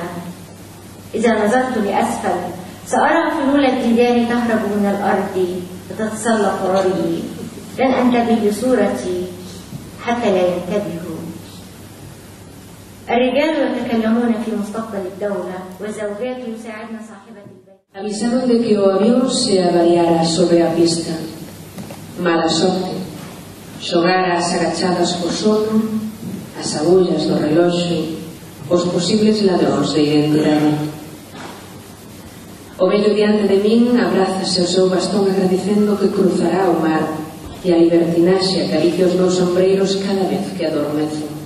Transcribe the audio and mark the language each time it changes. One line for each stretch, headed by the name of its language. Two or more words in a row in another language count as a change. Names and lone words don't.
Arabic: إذا نظرت لأسفل سأرى فلول الجدار تهرب من الأرض وتتسلق رأيي. لن أنتبه لصورتي حتى لا ينتبهوا. الرجال يتكلمون في مستقبل الدولة والزوجات يساعدن صاحبة البيت.
Galician: Avisaron de que o avión se avariara sobre a pista. Mala sorte. Xogar as agachadas co sono, as agullas do reloxo, os posibles ladróns de identidade. O vello diante de min abrázase o seu bastón agradecendo que cruzará o mar e a libertinaxe acaricia os meus sombreiros cada vez que adormezo.